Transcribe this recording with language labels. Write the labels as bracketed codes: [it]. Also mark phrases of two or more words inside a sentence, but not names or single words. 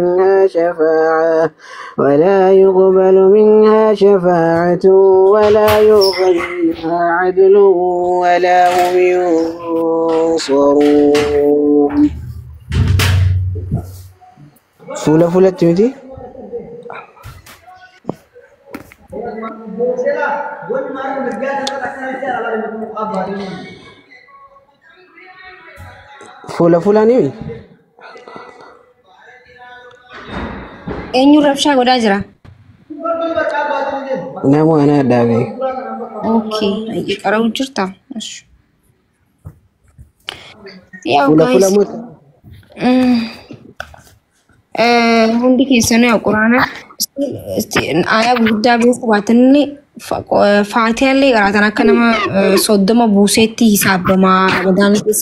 [ar] منها شفاعة ولا يؤخذ منها عدل ولا هم ينصرون فولا تيمتي فولا نيمي [om] Eenyu rabshaa godhaa jira? Nama ana dhaabe. Okay, qara'uu jirta? Yaa Fula guys, muta. hundi keessanuu quraana aayaa guddaa beeku baatanni faatiyaallee qaraatan akka nama 30 buuseetti hisaabamaa ramadaana keessa